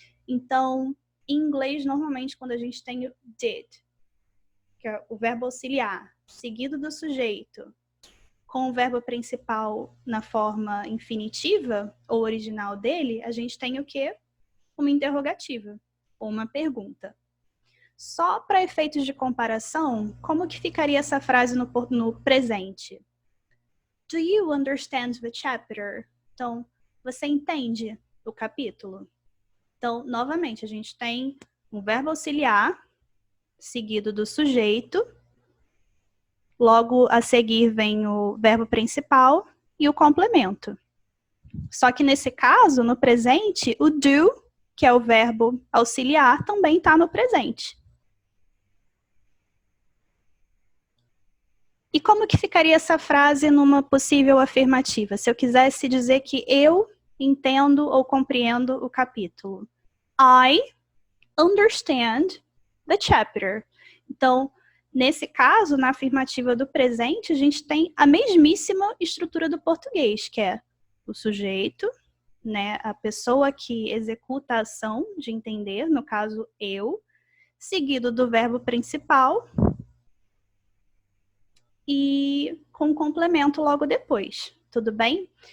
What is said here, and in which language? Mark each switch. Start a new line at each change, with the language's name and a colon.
Portuguese: Então, em inglês, normalmente, quando a gente tem o did, que é o verbo auxiliar, seguido do sujeito, com o verbo principal na forma infinitiva, ou original dele, a gente tem o quê? Uma interrogativa, ou uma pergunta. Só para efeitos de comparação, como que ficaria essa frase no presente?
English: Do you understand the chapter?
Portuguese: Então, você entende o capítulo? Então, novamente, a gente tem um verbo auxiliar, seguido do sujeito. Logo a seguir vem o verbo principal e o complemento. Só que nesse caso, no presente, o do, que é o verbo auxiliar, também está no presente. E como que ficaria essa frase numa possível afirmativa? Se eu quisesse dizer que eu entendo ou compreendo o capítulo.
English: I understand the chapter.
Portuguese: Então, nesse caso, na afirmativa do presente, a gente tem a mesmíssima estrutura do português, que é o sujeito, né, a pessoa que executa a ação de entender, no caso eu, seguido do verbo principal, e com complemento logo depois, tudo bem?